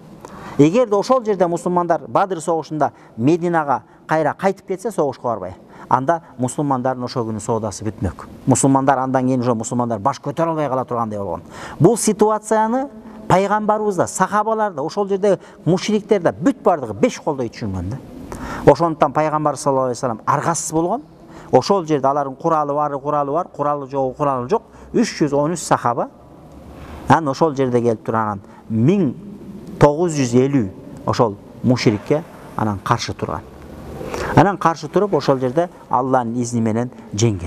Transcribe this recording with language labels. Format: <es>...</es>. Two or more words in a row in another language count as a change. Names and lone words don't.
<ky>Эгерде ошол жерде мусулмандар Бадыр согушунда Мединага кайра кайтып кетсе, согушка барбай, анда мусулмандардын ошол күнү соодасы бүтмөк. Мусулмандар андан кийин уже мусулмандар баш көтөрө албай кала тургандай болгон. Бул ситуацияны пайгамбарыбыз да, сахабалар да, ошол жерде мушриктер да бүт бардыгы 5 колдой түшүнгөн да. Ошондуктан пайгамбар</ky> <ar>صلى الله عليه وسلم</ar> <ky>аргасыз болгон. Ошол жерде алардын куралы бар, куралы жок, 313 сахаба Анан ошол жерде келип турган 1950 ошол мушрикке анан каршы турган. Анан каршы туруп ошол жерде Алланын изни менен жеңген.</ky>